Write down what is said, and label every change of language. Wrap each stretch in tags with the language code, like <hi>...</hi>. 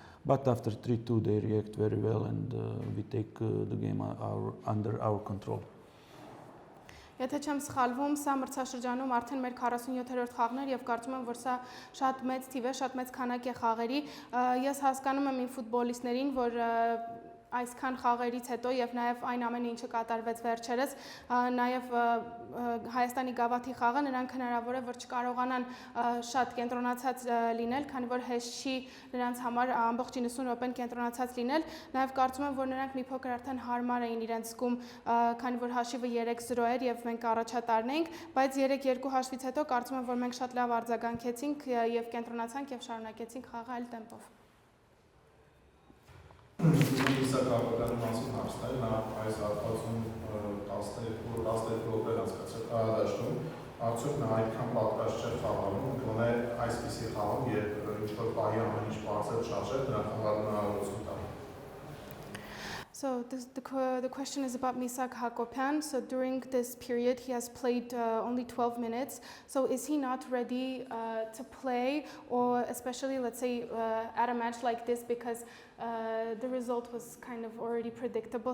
<en>But after 3-2 they react very well, and we take the game under our control.</en> <hy>Եթե չեմ սխալվում, սա մրցաշրջանում արդեն մեր 47-րդ խաղն էր եւ կարծում եմ, որ սա շատ մեծ թիվ է, շատ մեծ քանակ է խաղերի։ Ես հասկանում եմ իմ ֆուտբոլիստներին, որ այսքան խաղերից հետո եւ նաեւ այն ամենը ինչը կատարվեց վերջերս, նաեւ Հայաստանի գավաթի խաղը նրանք հնարավոր է որ չկարողանան շատ կենտրոնացած լինել, քանի որ հեշտ չի նրանց համար ամբողջ 90 րոպեն կենտրոնացած լինել, նաեւ կարծում եմ որ նրանք մի փոքր արդեն հարմար էին իրենց զգում, քանի որ հաշիվը 3-0 էր եւ մենք առաջատարն էինք, բայց 3-2 հաշվից հետո կարծում եմ որ մենք շատ լավ արձագանքեցինք եւ կենտրոնացանք եւ շարունակեցինք խաղը այլ տեմպով։ Իսակ Հակոբյանի մասին հարցնել, նա այս հատվածում 12 րոպե անցկացրել դաշտում, արդյոք նա այդքան պատրաստ չէր խաղալու, գոնե այսպիսի խաղում, երբ ինչ-որ պահի ամեն ինչ բարձր շարժել, դրա խաղալու հնարավորություն տա։</hy> <en>So the question is about Misak Hakopian. So during this period, he has played only 12 minutes. So is he not ready to play, or especially, let's say, at a match like this, because the result was kind of already predictable.</en>